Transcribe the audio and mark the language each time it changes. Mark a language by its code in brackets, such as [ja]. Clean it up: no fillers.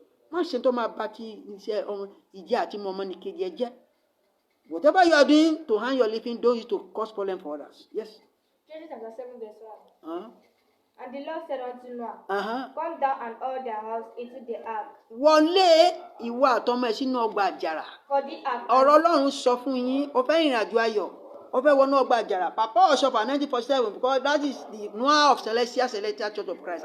[yo] Má ṣe tó máa bá ti iṣẹ́ ìjẹ́ àti ọmọnìkejì ẹ jẹ́. [en] Whatever you are doing to earn your living, don't use to cause problem for others. Yes. Genesis chapter 7:1. Uh-huh. And the Lord said unto Noah, Uh-huh. come down and all their house into the ark. [yo] Wọlé ìwọ àtọmọ ẹ sínú ọgbà àjàrà. [en] For the ark. [yo] Ọ̀rọ̀ Ọlọ́run sọ fún yín, ó fẹ́ ìrìn àjò ayọ̀, ó fẹ́ wọnú ọgbà àjàrà. [en] Papa Oshofa 1947 because that is the Noah of Celestial Church of Christ.